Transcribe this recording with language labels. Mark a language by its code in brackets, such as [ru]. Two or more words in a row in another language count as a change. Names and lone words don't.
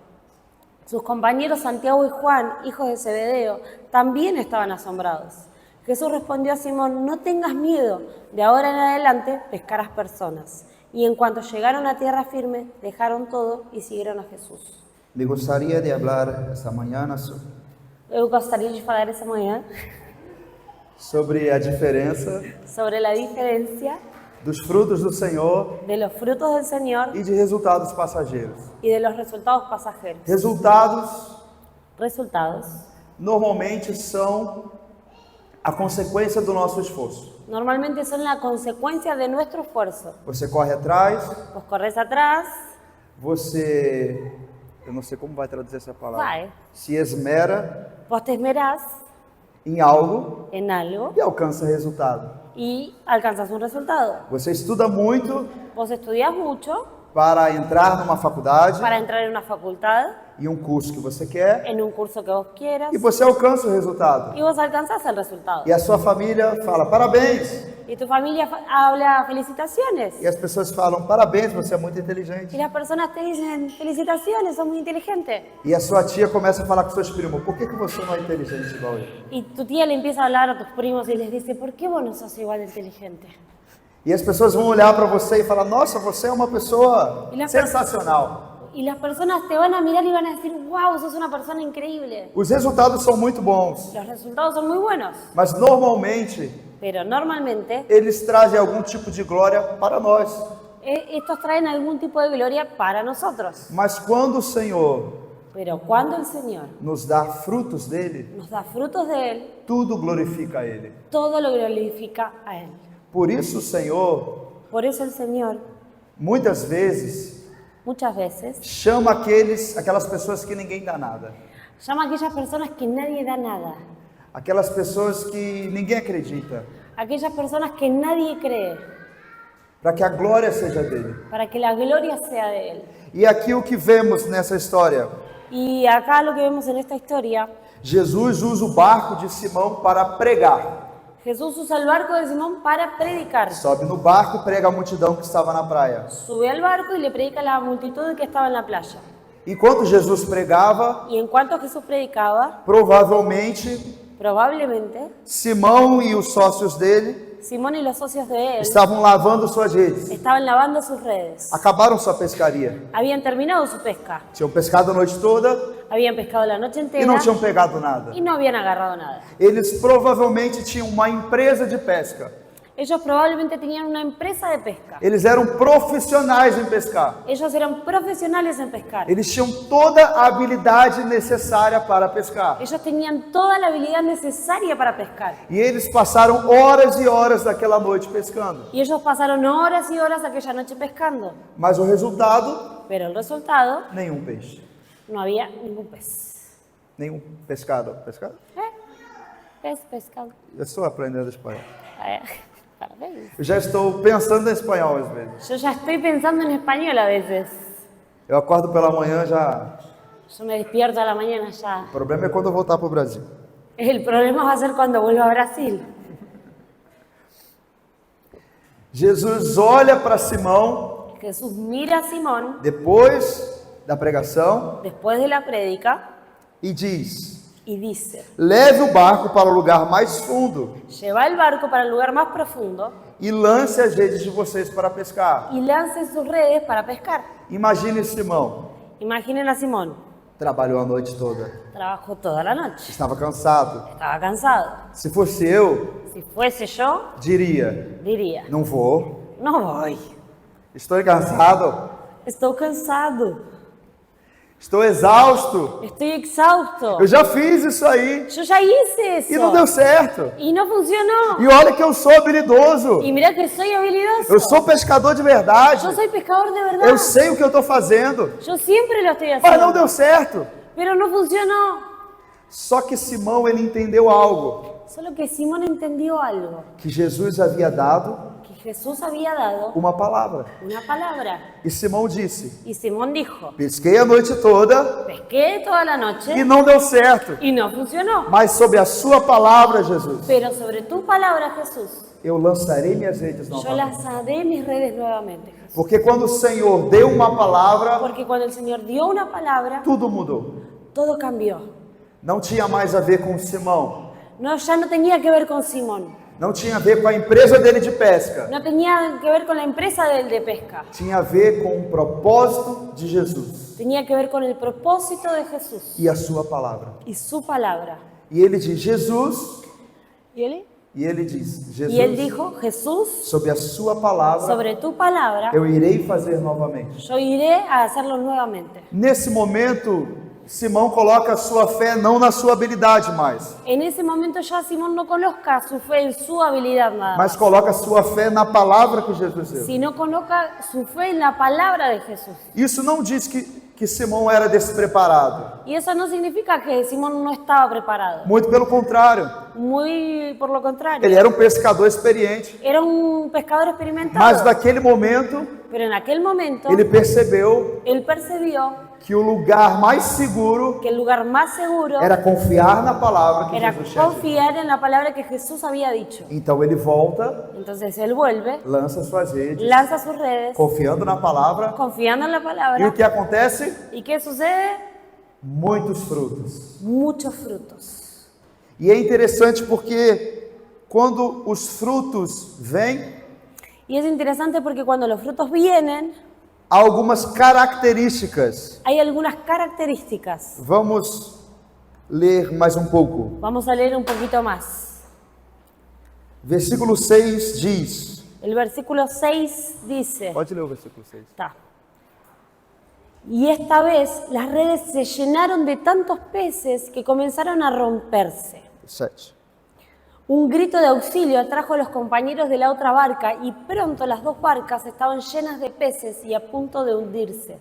[es] Sus compañeros Santiago y Juan, hijos de Zebedeo, también estaban asombrados. Jesús respondió a Simón: no tengas miedo, de ahora en adelante pescarás personas. Y en cuanto llegaron a tierra firme, dejaron todo y siguieron a Jesús. [pt] Me gostaria de hablar esta manhã Eu gostaria de falar essa manhã sobre a diferença [es] sobre la diferencia [pt] dos frutos do Senhor [es] de los frutos del Señor [pt] e de resultados passageiros. [es] y de los resultados pasajeros. [pt] Resultados normalmente são a consequência do nosso esforço. [es] Normalmente son la consecuencia de nuestro esfuerzo. [pt] Você corre atrás, [es] Vos corres atrás, [pt] eu não sei como vai traduzir essa palavra, vai. se esmera [es] Vos te esmerás [pt] em algo [es] en algo [pt] e alcança resultado. [es] y alcanzas un resultado. [pt] Você estuda muito [es] Vos estudias mucho [pt] para entrar numa faculdade [es] para entrar en una facultad, [pt] e um curso que você quer [es] en un curso que vos quieras, [pt] e você alcança o resultado. [es] y vos alcanzás el resultado. [pt] E a sua família fala parabéns. [es] Y tu familia habla felicitaciones. [pt] E as pessoas falam parabéns, você é muito inteligente. [es] Y las personas te dicen felicitaciones, sos muy inteligente. [pt] E a sua tia começa a falar com seus primos, por que você não é inteligente igual ele? [es] Y tu tía le empieza a hablar a tus primos y les dice: ¿por qué vos no sos igual de inteligente? [pt] E as pessoas vão olhar para você e falar, nossa, você é uma pessoa [es] E las [pt] sensacional. [es] Y las personas te van a mirar y van a decir, wow, sos una persona increíble. [pt] Os resultados são muito bons, [es] Los resultados son muy buenos, [pt] mas normalmente [es] pero normalmente [pt] eles trazem algum tipo de glória para nós. [es] estos traen algún tipo de gloria para nosotros. [pt] Mas quando o Senhor [es] Pero cuando el Señor [pt] nos dá frutos dele, [es] nos da frutos de Él, [pt] tudo glorifica a Ele. [es] todo lo glorifica a Él. [pt] Por isso o Senhor, [es] Por eso el Señor [pt] muitas vezes, [es] muchas veces [pt] chama aquelas pessoas que ninguém dá nada. [es] llama a aquellas personas que nadie da nada, [pt] Aquelas pessoas que ninguém acredita, [es] aquellas personas que nadie cree, [pt] para que a glória seja dele. [es] para que la gloria sea de Él. [pt] E aqui o que vemos nessa história? [es] Y acá lo que vemos en esta historia, [pt] Jesus usa o barco de Simão para pregar. [es] Jesús usa el barco de Simón para predicar. [pt] Sobe no barco, prega a multidão que estava na praia. [es] Sube al barco y le predica a la multitud que estaba en la playa. [pt] Enquanto Jesus pregava, [es] Y en cuanto Jesús predicaba, [pt] provavelmente [es] probablemente [pt] Simão e os sócios dele [es] Simón y los socios de él [pt] estavam lavando suas redes. [es] estaban lavando sus redes. [pt] Acabaram sua pescaria. [es] Habían terminado su pesca, [pt] Tinham pescado a noite toda [es] habían pescado la noche [pt] e [es] entera [pt] não tinham pegado nada. [es] y no habían agarrado nada. [pt] Eles provavelmente tinham uma empresa de pesca. [es] Ellos probablemente tenían una empresa de pesca. [pt] Eles eram profissionais em pescar. [es] Ellos eran profesionales en pescar. [pt] Eles tinham toda a habilidade necessária para pescar. [es] Ellos tenían toda la habilidad necesaria para pescar. [pt] E eles passaram horas e horas daquela noite pescando. [es] Y ellos pasaron horas y horas aquella noche pescando. [pt] Mas o resultado, [es] Pero el resultado, [pt] nenhum peixe. [es] no había ningún pez. [pt] Nenhum pescado. Pescado? [es] Pez, pescado. [pt] Eu estou aprendendo espanhol. Parabéns. Eu já estou pensando em espanhol às vezes. [es] Yo ya estoy pensando en español a veces. [pt] Eu acordo pela manhã já. [es] Yo me despierto a la mañana ya. [pt] O problema é quando eu voltar para o Brasil. [es] El problema va a ser cuando vuelva a Brasil. [pt] Jesus olha para Simão [es] Jesús mira a Simón [pt] depois da pregação [es] después de la prédica [pt] e diz: [es] y dice, [pt] leve o barco para o lugar mais fundo [es] lleva el barco para el lugar más profundo [pt] e lance as redes de vocês para pescar. [es] y lance sus redes para pescar. [pt] Imagine Simão, [es] Imaginen a Simón, [pt] trabalhou a noite toda, [es] trabajó toda la noche, [pt] estava cansado. [es] estaba cansado. [pt] Se fosse eu, [es] Si fuese yo, [pt] diria: [es] diría, [pt] não vou, [es] no voy, [pt] estou cansado, [es] estoy cansado, [pt] estou exausto. [es] estoy exhausto. [pt] Eu já fiz isso aí [es] Yo ya hice eso [pt] e não deu certo. [es] y no funcionó. [pt] E olha que eu sou habilidoso, [es] Y mira que soy habilidoso. [pt] eu sou pescador de verdade, [es] Yo soy pescador de verdad. [pt] eu sei o que eu estou fazendo, [es] Yo siempre lo estoy [pt] mas não [es] haciendo. [pt] deu certo. [es] Pero no funcionó. [pt] Só que Simão, ele entendeu algo, [es] Solo que Simón entendió algo. [pt] que Jesus havia dado [es] Que Jesús había dado [pt] uma palavra. [es] una palabra. [pt] E Simão disse: [es] Y Simón dijo, [pt] pesquei a noite toda [es] pesqué toda la noche [pt] e não deu certo, [es] y no funcionó. [pt] mas sob a sua palavra, Jesus, [es] Pero sobre tu palabra, Jesús, [pt] eu lançarei minhas redes [es] yo [pt] novamente. [es] lanzaré mis redes nuevamente. Jesús. [pt] Porque quando o Senhor deu uma palavra, [es] Porque cuando el Señor dio una palabra, [pt] tudo mudou. [es] todo cambió. [pt] Não tinha mais a ver com Simão, [es] No, ya no tenía que ver con Simón. [pt] não tinha a ver com a empresa dele de pesca, [es] No tenía que ver con la empresa del de pesca. [pt] tinha a ver com o propósito de Jesus [es] Tenía que ver con el propósito de Jesús [pt] e a sua palavra. [es] y su palabra. [pt] E ele diz: Jesus, [es] ¿Y él? [pt] e ele diz: [es] Y él [pt] Jesus, [es] dijo, Jesús, [pt] sob a sua palavra, [es] sobre tu palabra, [pt] eu irei fazer novamente. [es] yo iré a hacerlo nuevamente. [pt] Nesse momento, Simão coloca a sua fé não na sua habilidade mais, [es] En ese momento ya Simón no coloca su fe en su habilidad nada [pt] mas [es] más, [pt] coloca a sua fé na palavra que Jesus deu. [es] sino coloca su fe en la palabra de Jesús. [pt] Isso não diz que Simão era despreparado. [es] Y eso no significa que Simón no estaba preparado. [pt] Muito pelo contrário, [es] Muy por lo contrario. [pt] ele era um pescador experiente. [es] Era un pescador experimentado. [pt] Mas naquele momento, [es] Pero en aquel momento, [pt] ele percebeu [es] él percibió [pt] que o lugar mais seguro [es] que el lugar más seguro [pt] era confiar na palavra que [es] era [pt] Jesus tinha dito. [es] confiar en la palabra que Jesús había dicho. [pt] Então ele volta, [es] Entonces él vuelve, [pt] lança suas redes, [es] lanza sus redes, [pt] confiando na palavra. [es] confiando en la [pt] E o [es] palabra. [pt] que acontece? [es] ¿Y qué sucede? [pt] Muitos frutos. [es] Muchos frutos. [pt] E é interessante porque quando os frutos vêm, [es] Y es interesante porque cuando los frutos vienen, [pt] há algumas características. [es] hay algunas características. [pt] Vamos ler mais um pouco. [es] Vamos a leer un poquito más. [pt] Versículo 6 diz. [es] El versículo 6 dice, [pt] Pode ler o versículo 6. [es] está. Y esta vez las redes se llenaron de tantos peces que comenzaron a romperse. 7. Un grito de auxilio atrajo a los compañeros de la otra barca y pronto las dos barcas estaban llenas de peces y a punto de hundirse.